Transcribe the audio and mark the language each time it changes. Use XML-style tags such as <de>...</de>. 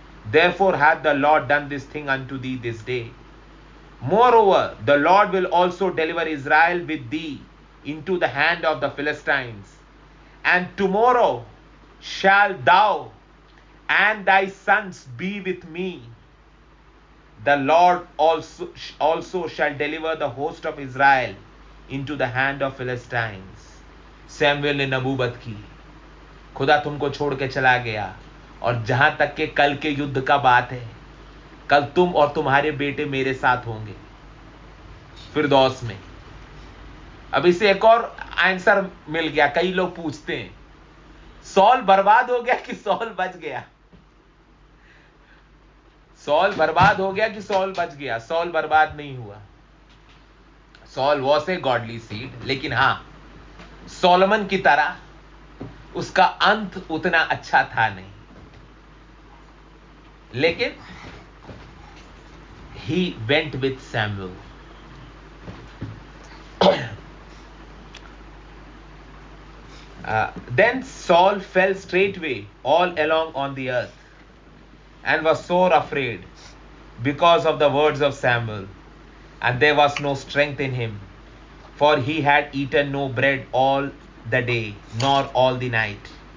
<en>Therefore hath the Lord done this thing unto thee this day. Moreover, the Lord will also deliver Israel with thee into the hand of the Philistines. And tomorrow shalt thou and thy sons be with me. The Lord also shall deliver the host of Israel into the hand of Philistines.</en> <hi>Samuel ने नबूवत की, खुदा तुमको छोड़ के चला गया, और जहां तक के कल के युद्ध का बात है, कल तुम और तुम्हारे बेटे मेरे साथ होंगे फिरदौस में। अब इसे एक और आंसर मिल गया। कई लोग पूछते हैं, सॉल बर्बाद हो गया कि सॉल बच गया? सॉल बर्बाद हो गया कि सॉल बच गया? सॉल बर्बाद नहीं हुआ।</hi> <en>Saul was a godly seed,</en> <hi>लेकिन हां, सोलोमन की तरह उसका अंत उतना अच्छा था नहीं। लेकिन</hi> <en>he went with Samuel. Then Saul fell straightway all along on the earth, and was sore afraid because of the words of Samuel, and there was no strength in him, for he had eaten no bread all the day, nor all the night.</en>